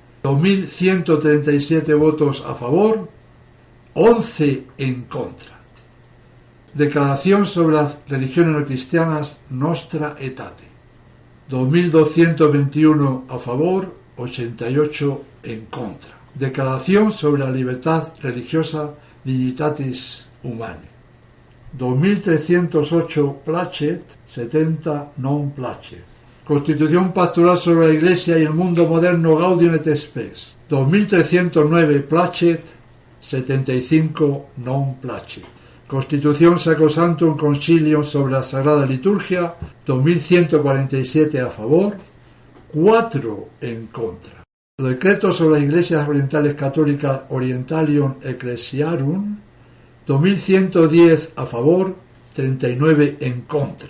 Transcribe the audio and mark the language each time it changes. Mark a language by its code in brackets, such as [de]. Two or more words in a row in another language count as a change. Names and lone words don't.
[es] 2.137 votos a favor, 11 en contra. Declaración sobre las religiones no cristianas Nostra Aetate. 2.221 a favor, 88 en contra. Declaración sobre la libertad religiosa Dignitatis Humanae. [la] 2.308 placet, 70 non placet. [es] Constitución pastoral sobre la Iglesia y el mundo moderno Gaudium et Spes. [la] 2.309 placet, 75 non placet. [es] Constitución Sacrosanctum Concilium sobre la Sagrada Liturgia, 2.147 a favor, 4 en contra. Decreto sobre las Iglesias Orientales Católicas Orientalium Ecclesiarum, 2.110 a favor, 39 en contra.